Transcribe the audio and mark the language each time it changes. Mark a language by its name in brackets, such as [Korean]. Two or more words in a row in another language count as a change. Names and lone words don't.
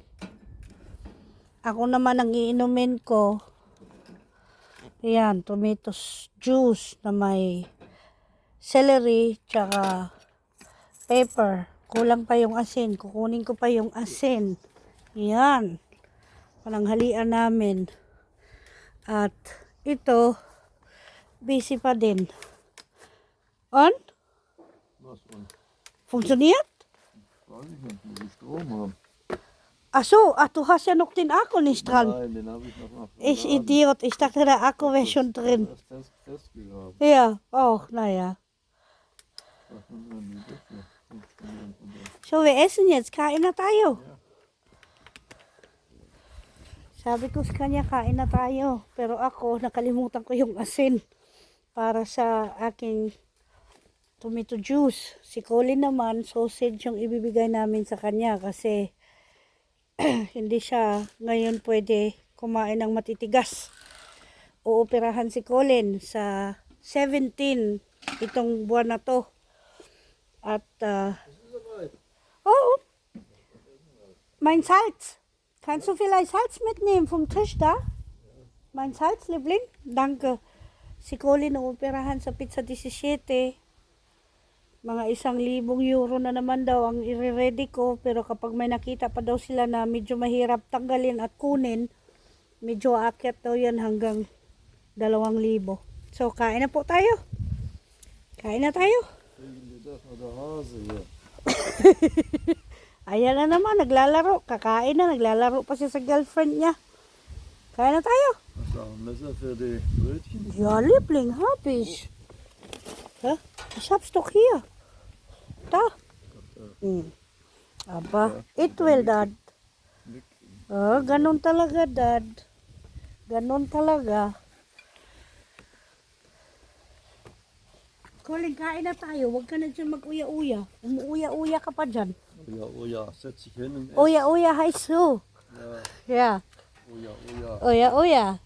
[Filipino] Ako naman ang iinumin ko, yan, [English] tomato juice [Filipino] na may celery, tsaka pepper. Kulang pa yung asin. Kukunin ko pa yung asin. Yan. Pananghalian namin. At ito, busy pa din. [German] On? Was on? Funktioniert? Weiß ich nicht, wie die Strom haben. Ach so, ach, du hast ja noch den Akku nicht dran. Nein, den habe ich noch mal Ich Idiot, ich dachte, der Akku wäre schon drin. Das festgegraben. Ja, auch, naja. Was man dann nicht dafür funktionieren und so. So, wir essen jetzt. [Filipino] Kain na tayo. [German] Ja. [Filipino] Sabi ko sa kanya, kain na tayo. Pero ako, nakalimutan ko yung asin para sa aking [English] tomato juice. [Filipino] Si Colin naman, sausage yung ibibigay namin sa kanya kasi hindi siya ngayon pwede kumain ng matitigas. Uoperahan si Colin sa 17 itong buwan na to. At, [German] oh, mein Salz. Kannst du vielleicht Salz mitnehmen vom Tisch da? Mein Salz, Liebling? Danke. [Filipino] Si Colin uoperahan sa pizza 17. Mga 1,000 euro na naman daw ang i-ready ko. Pero kapag may nakita pa daw sila na medyo mahirap tanggalin at kunin, medyo aakyat daw yan hanggang 2,000. So, kain na po tayo. Kain na tayo. [German] Das war der Hase hier. [Filipino] Ayan na naman, naglalaro. Kakain na, naglalaro pa siya sa girlfriend niya. Kain na tayo. [German] Hast du auch ein Messer für die Brötchen? Ja, Liebling, hab ich. Hä? Ich hab's doch hier. Da. [English] Aba, it will, Dad. [Filipino] Oh, ganun talaga, Dad. Ganun talaga. Colin, kain na tayo. Huwag ka na dyan mag-uya-uya. Umuuya-uya ka pa dyan. [German] Oh ja, setz dich hin und ess. Uya-uya heißt so. Ja, Ja. oh ja, oh ja. [Filipino] Uya-uya.